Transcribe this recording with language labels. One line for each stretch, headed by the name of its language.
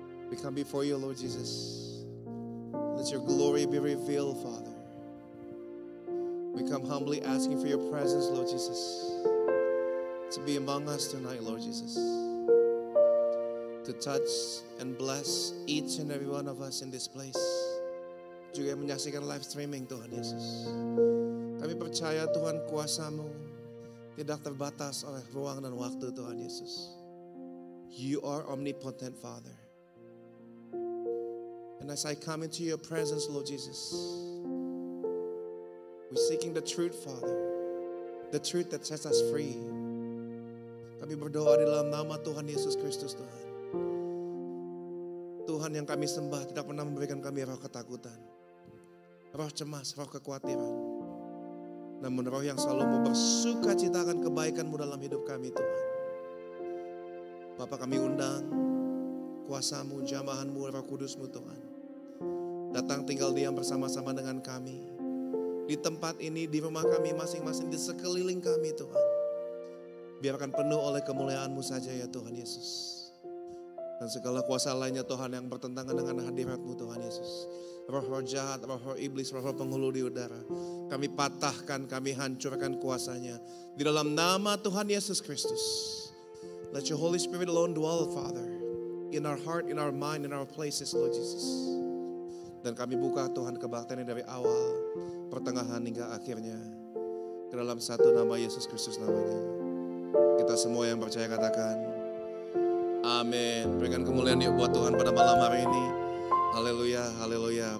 English: We come before You, Lord Jesus. Let Your glory be revealed, Father. We come humbly asking for Your presence, Lord Jesus, to be among us tonight, Lord Jesus. To touch and bless each and every one of us in this place.
Indonesian: Juga yang menyaksikan live streaming, Tuhan Yesus. Kami percaya Tuhan, kuasa-Mu tidak terbatas oleh ruang dan waktu, Tuhan Yesus.
English: You are omnipotent, Father. And as I come into Your presence, Lord Jesus, we're seeking the truth, Father. The truth that sets us free.
Indonesian: Kami berdoa di dalam nama Tuhan Yesus Kristus, Tuhan. Tuhan yang kami sembah tidak pernah memberikan kami roh ketakutan, roh cemas, roh kekhawatiran. Namun roh yang selalu mau bersuka citakan kebaikan-Mu dalam hidup kami, Tuhan. Bapa, kami undang kuasa-Mu, jamahan-Mu, Roh Kudus-Mu, Tuhan. Datang tinggal diam bersama-sama dengan kami. Di tempat ini, di rumah kami masing-masing, di sekeliling kami, Tuhan. Biarkan penuh oleh kemuliaan-Mu saja ya Tuhan Yesus. Dan segala kuasa lainnya Tuhan yang bertentangan dengan hadirat-Mu Tuhan Yesus. Roh-roh jahat, roh-roh iblis, roh-roh penghulu di udara. Kami patahkan, kami hancurkan kuasanya. Di dalam nama Tuhan Yesus Kristus.
English: Let Your Holy Spirit alone dwell, Father. In our heart, in our mind, in our places, Lord Jesus.
Indonesian: Dan kami buka Tuhan kebaktiannya dari awal, pertengahan hingga akhirnya. Ke dalam satu nama Yesus Kristus namanya. Kita semua yang percaya katakan amin. Berikan kemuliaan yuk buat Tuhan pada malam hari ini. Haleluya, haleluya.